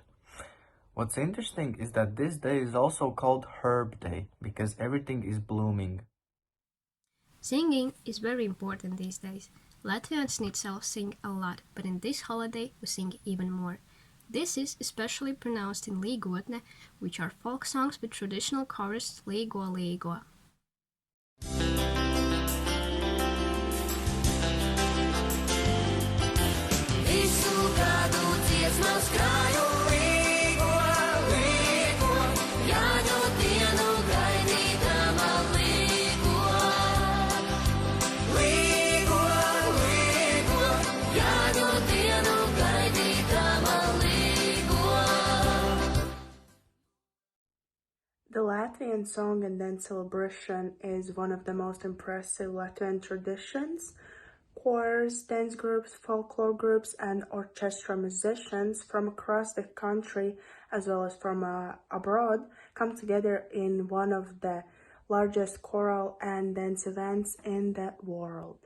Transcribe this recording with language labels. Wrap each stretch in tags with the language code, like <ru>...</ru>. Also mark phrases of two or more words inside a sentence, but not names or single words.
<en>What's interesting is that this day is also called Herb Day, because everything is blooming. Singing is very important these days. Latvians in itself sing a lot, but in this holiday we sing even more. This is especially pronounced in līgotne, which are folk songs with traditional chorus</en> <lv>līgo līgo. Visu gadu dziesmas krāju līgo, līgo, Jāņu dienu gaidītama līgo. Līgo, līgo, Jāņu dienu gaidītama līgo.</lv> <en>The Latvian song and dance celebration is one of the most impressive Latvian traditions. Choirs, dance groups, folklore groups, and orchestra musicians from across the country, as well as from abroad, come together in one of the largest choral and dance events in the world.</en>